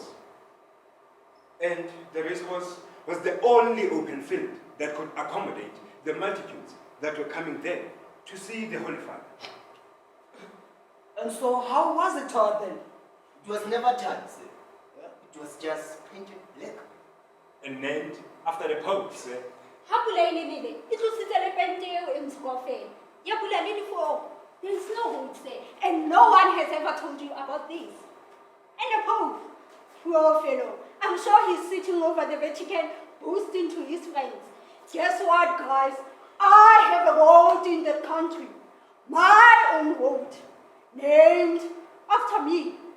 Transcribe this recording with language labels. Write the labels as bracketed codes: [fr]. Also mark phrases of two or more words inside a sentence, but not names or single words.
[en] And the racecourse was the only open field that could accommodate the multitudes that were coming there to see the Holy Father. And so how was it tarred then? It was never tarred, sir. It was just painted black. And named after the Pope, sir. [st] Ha pula e nelele, e tlositse le pente eo e ntsho kaofela. Ya pula le difoo. [en] There is no holes there, and no one has ever told you about this. And the Pope, poor fellow, I'm sure he's sitting over the Vatican boasting to his friends. Guess what, guys? I have a road in that country. My own road. Named after me.